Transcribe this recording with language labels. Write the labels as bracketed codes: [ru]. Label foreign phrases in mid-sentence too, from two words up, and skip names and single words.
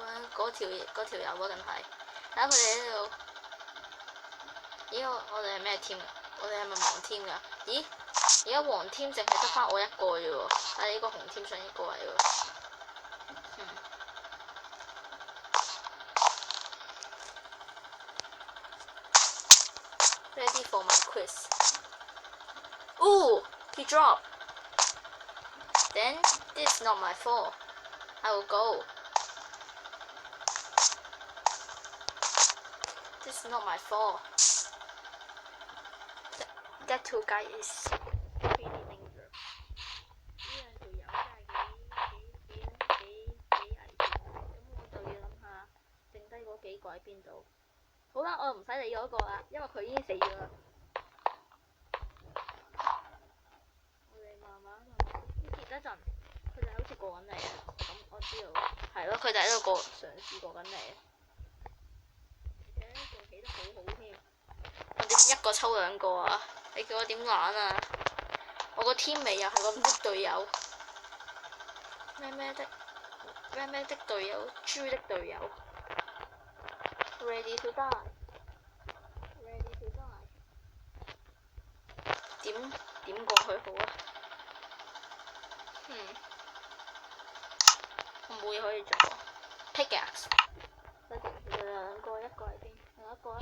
[yue] 嗰條友啊，梗係睇下佢哋喺度。咦，我哋係咩 team 㗎？我哋係咪黃 team 㗎？咦，而家黃 team 淨係得返我一個啫喎，但係呢個紅 team 上一個位喎。 [en] Ready for my quiz. Ooh, he dropped. Then this is not my fault. I will go. This is not my fault. That two guy is pretty dangerous. [yue] 呢兩條友真係幾危險。咁我就要諗下，剩低嗰幾個喺邊度？好啦，我唔使理嗰個啦，因為佢已經死咗啦。我哋慢慢跌一陣，佢就好似過緊嚟啊！咁我知道。佢就喺度嘗試過緊你。而且仲起得好好添。我點一個抽兩個啊？你叫我點玩啊？我個天美又係個乜隊友？咩的隊友？豬的隊友。 [en] Ready to die。 [yue] 點過去好啊？我冇嘢可以做。Pickaxe。兩個，一個喺邊？另一個啊？